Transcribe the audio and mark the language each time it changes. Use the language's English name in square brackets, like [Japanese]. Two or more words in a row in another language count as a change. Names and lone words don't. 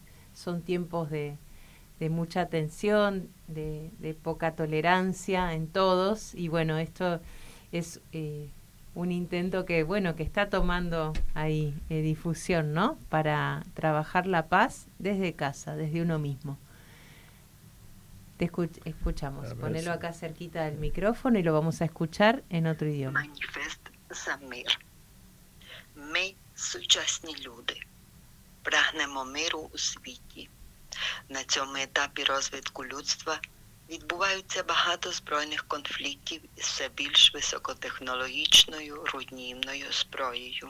[Spanish] Son tiempos de mucha tensión, de poca tolerancia en todos, y esto es un intento que está tomando ahí difusión, ¿no? Para trabajar la paz desde casa, desde uno mismo. Te escuchamos. Ponelo acá cerquita del micrófono y lo vamos a escuchar en otro idioma. [Ukrainian] Маніфест за мир. Ми, сучасні люди, прагнемо миру у світі. На цьому етапі розвитку людства відбуваються багато збройних конфліктів із все більш високотехнологічною руйнівною зброєю.